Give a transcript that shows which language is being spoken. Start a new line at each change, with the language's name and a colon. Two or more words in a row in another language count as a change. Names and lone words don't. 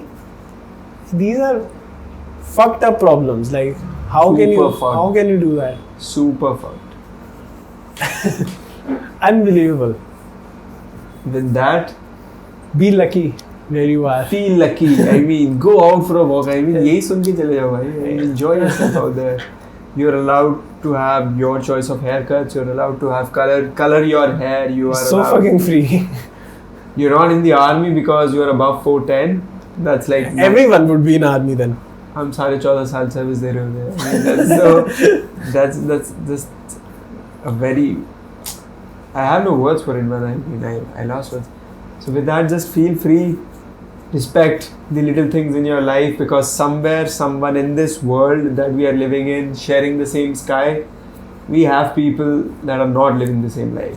English: These are fucked up problems. Like how can Super fucked. how can you do that? Super fucked. Unbelievable. With that, Be lucky where you are. feel lucky. I mean, go out for a walk. I mean,
Hindi: यही सुन के चले जाओ भाई.
English: Enjoy yourself out there. You're allowed to have your choice of haircuts. You're allowed to have color your hair. You are So allowed. fucking free. You're not in the army because you're above 4'10". That's like Everyone would be in army then.
Hindi: हम साढ़े 14 साल सर्विस दे रहे होते हैं.
English: I mean, that's just a very. I have no words for it, man. I mean, I lost words. So with that, just feel free. Respect the little things in your life because somewhere, someone in this world that we are living in, sharing the same sky, we have people that are not living the same life.